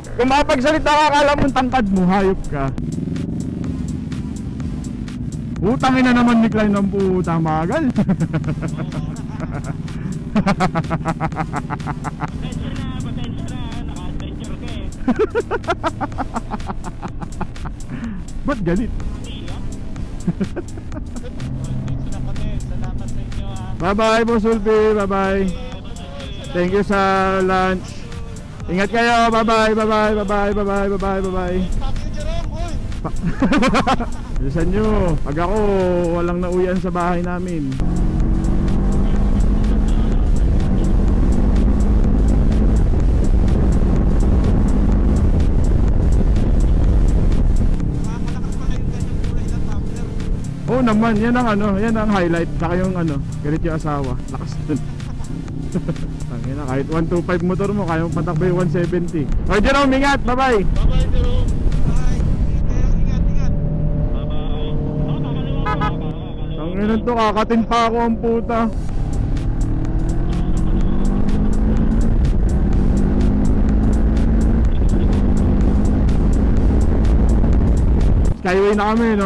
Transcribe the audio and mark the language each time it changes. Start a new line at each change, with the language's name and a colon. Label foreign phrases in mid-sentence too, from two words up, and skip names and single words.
Filipino: Kung makapagsalita ka, akala mong tangkad mo, hayop ka. Putang ina naman ni Klein ng puta, magal. Ba't galit?
English: Bye bye Boss Ulpi, bye bye. Thank you sa lunch.
Filipino: Ingat kayo,
English: bye bye, bye bye, bye bye, bye bye, bye bye, bye bye.
Filipino: Bilisan nyo, pag ako walang nauwian sa bahay namin. Oo naman, yan ang ano, yan ang highlight. Saka yung ano, galit yung asawa. Lakas dun. Tangina, kahit 125 motor mo, kaya mo patakbo yung 170. Okay Jerome, ingat,
English: bye bye. Bye bye, Jerome. Bye.
Filipino: Ingat. Tangina to, kakatin pa ako ang puta. Skyway na kami, no?